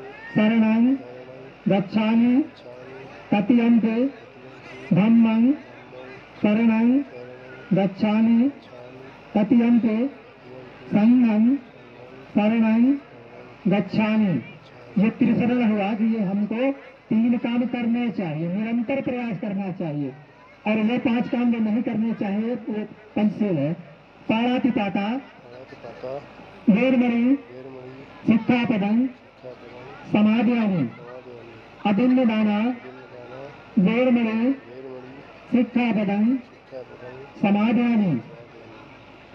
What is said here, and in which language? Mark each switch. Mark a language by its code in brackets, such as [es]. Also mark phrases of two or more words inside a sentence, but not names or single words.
[pi] शरणं शरणं गच्छामि गच्छामि तृतीयंते तृतीयंपि धम्मं धम्मं शरणं शरणं गच्छामि गच्छामि तृतीयंते तृतीयंपि संघं संघं शरणं शरणं गच्छामि। गच्छामि। [hi] ये त्रिशरण हुआ कि ये हमको 3 काम करने चाहिए, निरंतर प्रयास करना चाहिए, और ये 5 काम जो नहीं करने चाहिए वो पंचशील है। [pi] पाणातिपाता पाणातिपाता वेरमणि वेरमणि सिक्खापदं सिक्खापदं समादयामि समादयामि अदिन्नदाना अदिन्नदाना वेरमणि वेरमणि सिक्खापदं सिक्खापदं समादयामि समादयामि।